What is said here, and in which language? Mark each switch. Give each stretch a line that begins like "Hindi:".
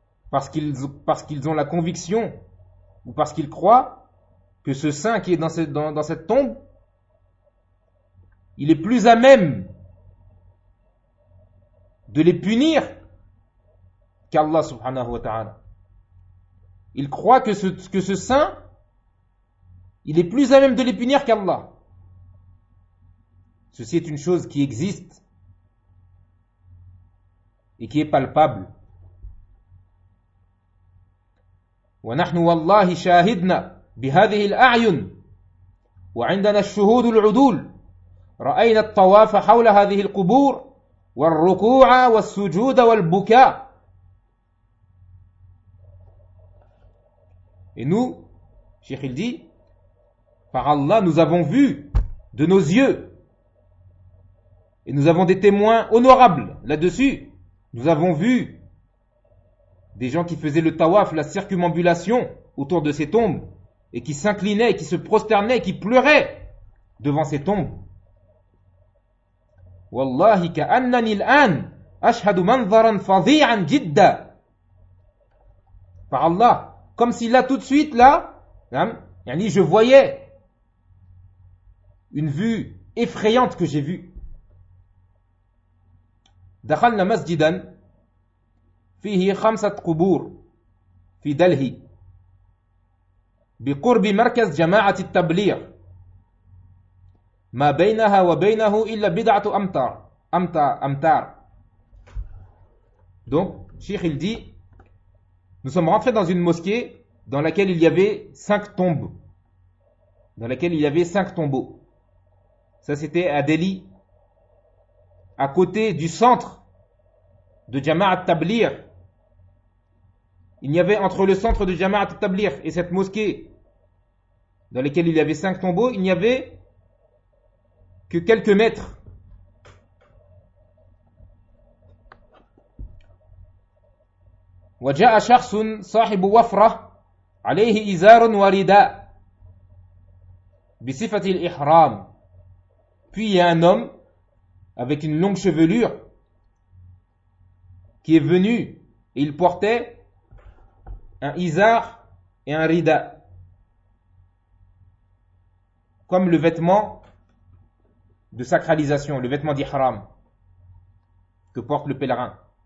French: Parce qu'ils ont la conviction, ou parce qu'ils croient que ce saint qui est dans cette tombe, il est plus à même de les punir qu'Allah subhanahu wa ta'ala. Il croit que ce saint, il est plus à même de les punir qu'Allah. Ceci est une chose qui existe et qui est palpable.
Arabic: Wa nahnu wallahi shahidna بهذه الأعين وعندنا الشهود العدول رأينا الطواف حول هذه القبور والركوع والسجود والبكاء.
French: Et nous, Cheikh il dit, par Allah, nous avons vu de nos yeux, et nous avons des témoins honorables là-dessus. Nous avons vu des gens qui faisaient le tawaf, la circumambulation autour de ces tombes, et qui s'inclinait, et qui se prosternait, et qui pleurait devant ses tombes.
Arabic: Wallahi ka'annani al-an ashhadu manzaran fadhi'an jidda.
French: Par Allah, comme si là tout de suite là, yani je voyais une vue effrayante que j'ai vue.
Arabic: Dakhalna masjidan fihi khamsat qubur fi Delhi. بقرب مركز جماعة التبليغ ما بينها وبينه إلا بضعة أمتار.
French: Donc, Cheikh il dit, nous sommes rentrés dans une mosquée dans laquelle il y avait cinq tombes. Dans laquelle il y avait cinq tombeaux. Ça, c'était à Delhi, à côté du centre de Jama'at Tablir. Il y avait entre le centre de Jama'at Tablir et cette mosquée dans lesquels il y avait cinq tombeaux, il n'y avait que quelques mètres.
Arabic: وجاء شخص صاحب وفرة عليه إزار ورداء بصفة الإحرام.
French: Puis il y a un homme avec une longue chevelure qui est venu et il portait un izar et un rida, comme le vêtement de sacralisation, le vêtement d'ihram que porte le pèlerin.